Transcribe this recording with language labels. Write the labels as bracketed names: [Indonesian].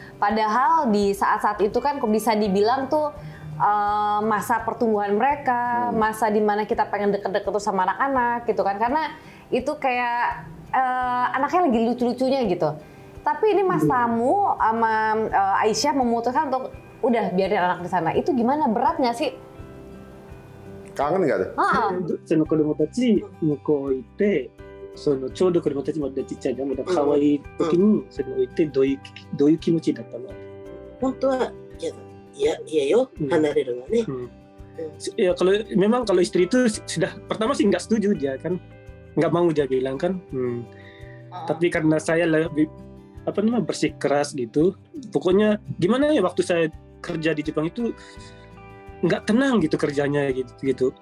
[Indonesian] Padahal di saat-saat itu kan bisa dibilang tuh masa pertumbuhan mereka, masa dimana kita pengen deket-deket tuh sama anak-anak gitu kan, karena itu kayak anaknya lagi lucu-lucunya gitu. Tapi ini Mas Tamu sama Aisyah memutuskan untuk udah biarin anak di sana. Itu gimana, berat nggak sih? Kangen nggak tuh? [Japanese] その子供たち向こう行ってちょうど子供たちまだちっちゃいじゃん、まだ可愛い時にそれを言ってどういう気持ちだったの？本当はiya yo離れるのはね。 [Indonesian] Ya memang kalau istri itu sudah pertama sih nggak setuju dia kan, nggak mau dia bilang kan. Tapi karena saya lebih bersikeras gitu, pokoknya gimana ya, waktu saya kerja di Jepang itu nggak tenang gitu kerjanya gitu.